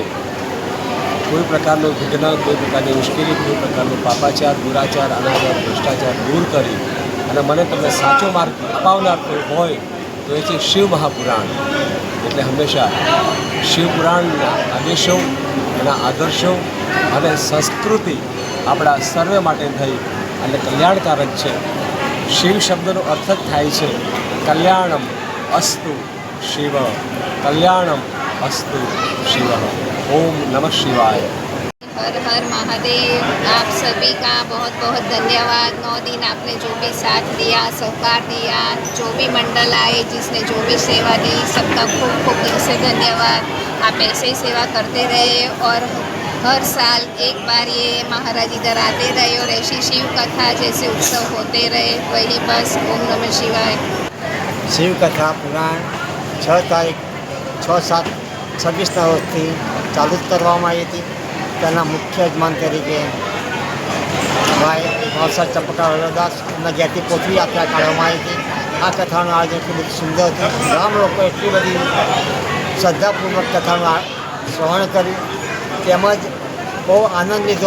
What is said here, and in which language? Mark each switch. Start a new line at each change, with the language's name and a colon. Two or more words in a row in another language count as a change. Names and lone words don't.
Gujarati: કોઈ પ્રકારનો વિઘ્ન, કોઈ પ્રકારની મુશ્કેલી, કોઈ પ્રકારનો પાપાચાર, દુરાચાર, અનાચાર, ભ્રષ્ટાચાર દૂર કરી અને મને તમને સાચો માર્ગ અપાવનાર કોઈ હોય તો એ છે શિવ મહાપુરાણ। એટલે હંમેશા શિવપુરાણના આદેશો, એના આદર્શો અને સંસ્કૃતિ આપણા સર્વે માટે થઈ અને કલ્યાણકારક છે। શિવ શબ્દનો અર્થ જ થાય છે
Sanskrit: कल्याणम अस्तु शिव, कल्याणम अस्तु शिव। ओम नमः शिवाय।
Hindi: हर हर महादेव। आप सभी का बहुत बहुत धन्यवाद। 9 दिन आपने जो भी साथ दिया, सहकार दिया, जो भी मंडल आए, जिसने जो भी सेवा दी, सबका खूब खूब दिल से धन्यवाद। आप ऐसे ही सेवा करते रहे और हर साल एक बार ये महाराज इधर आते रहे और ऐसी शिव कथा जैसे उत्सव होते रहे, वही बस।
Sanskrit: ओम नमः शिवाय।
Gujarati: शिव कथा पुराण 6/7/26ના રોજથી ચાલુ જ કરવામાં આવી હતી। તેના મુખ્ય યજમાન તરીકે ભાઈ વલસાડ ચંપકા વલ્લભદાસ એમના ઘેરથી પોથવી યાત્રા કાઢવામાં આવી હતી। આ કથાનું આયોજન એટલું બધું સુંદર હતું। ગામ લોકો એટલી બધી શ્રદ્ધાપૂર્વક કથાનું શ્રવણ કર્યું, તેમજ બહુ આનંદ લીધો।